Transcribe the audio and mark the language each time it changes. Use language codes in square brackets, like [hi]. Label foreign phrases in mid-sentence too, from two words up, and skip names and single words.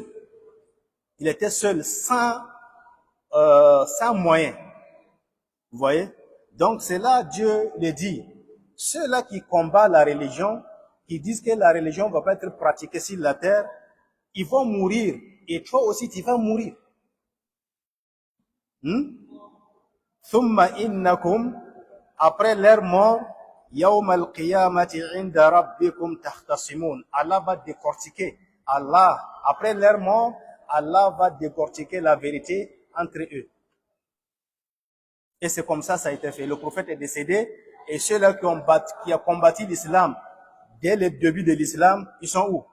[fr] Il était seul, sans moyens. Vous voyez? Donc c'est là Dieu le dit. Ceux-là qui combattent la religion, qui disent que la religion ne va pas être pratiquée sur la terre, ils vont mourir. Et toi aussi, tu vas mourir. [ar] ثم إنكم, [fr] après leur mort, [ar] يوم القيامة عند ربكم تختصمون. [fr] Allah va décortiquer. Après leur mort, Allah va décortiquer la vérité entre eux. Et c'est comme ça a été fait. Le prophète est décédé et ceux-là qui ont combattu l'islam dès le début de l'islam, ils sont où?